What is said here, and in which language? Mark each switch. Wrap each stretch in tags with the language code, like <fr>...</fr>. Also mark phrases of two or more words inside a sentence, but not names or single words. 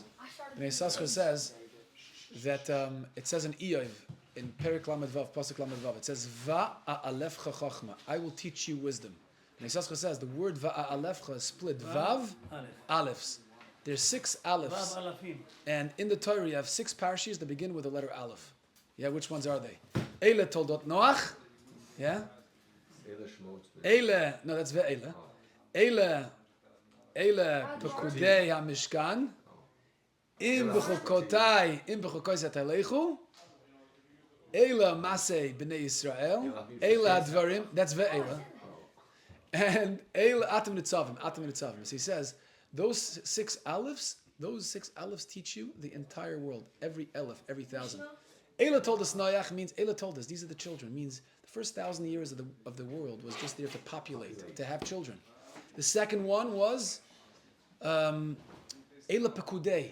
<en>Bnei Saschar says that it says in Iyov, in</en> <he>פרק למד וו, פסוק למד וו,</he> <en>it says</en> <he>ואאלפך חכמה.</he> <en>I will teach you wisdom. Bnei Saschar says the word Va'alefcha is split Vav, Alephs. There's 6 Alephs,</en> <he>וו אלפים.</he> <en>and in the Torah you have 6 parashas that begin with the letter Aleph. Yeah, which ones are they?</en> <he>אלה תולדות נח.</he> <en>Yeah.</en> <he>אלה שמות. Eile,</he> <en>no, that's ve'eile.</en> <he>אלה פקודי המשכן. אם בחקתי תלכו. אלה מסעי בני ישראל. אלה הדברים.</he> <en>That's ve'eile. And</en> <he>אלה אתם נצבים.</he> <en>So he says those 6 aleph teach you the entire world. Every aleph, every 1,000. Eile told us Noach means Eile told us these are the children. Means the first 1,000 years of the world was just there to populate, to have children. The second one was</en> <he>אלה פקודי.</he>